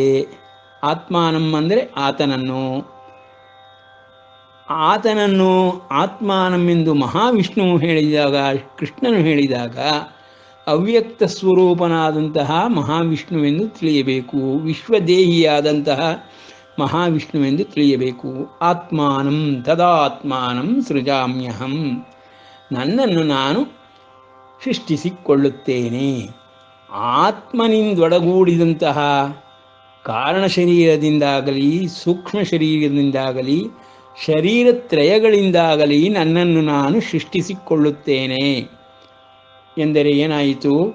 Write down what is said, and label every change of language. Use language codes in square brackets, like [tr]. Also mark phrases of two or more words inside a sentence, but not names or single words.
[kn] ಆತ್ಮಾನಂ ಅಂದರೆ ಆತನನ್ನು ಆತ್ಮಾನಂ ಎಂದು ಮಹಾವಿಷ್ಣುವು ಹೇಳಿದಾಗ, ಕೃಷ್ಣನು ಹೇಳಿದಾಗ ಅವ್ಯಕ್ತ ಸ್ವರೂಪನಾದಂತಹ ಮಹಾವಿಷ್ಣುವೆಂದು ತಿಳಿಯಬೇಕು. ವಿಶ್ವದೇಹಿಯಾದಂತಹ ಮಹಾವಿಷ್ಣುವೆಂದು ತಿಳಿಯಬೇಕು. [sa] ಆತ್ಮಾನಂ ತದಾತ್ಮಾನಂ ಸೃಜಾಮ್ಯಹಂ, [kn] ನನ್ನನ್ನು ನಾನು ಸೃಷ್ಟಿಸಿಕೊಳ್ಳುತ್ತೇನೆ. ಆತ್ಮನಿಂದೊಡಗೂಡಿದಂತಹ ಕಾರಣ ಶರೀರದಿಂದಾಗಲಿ ಸೂಕ್ಷ್ಮ ಶರೀರದಿಂದಾಗಲಿ ಶರೀರತ್ರಯಗಳಿಂದಾಗಲಿ ನನ್ನನ್ನು ನಾನು ಸೃಷ್ಟಿಸಿಕೊಳ್ಳುತ್ತೇನೆ ಎಂದರೆ ಏನಾಯಿತು?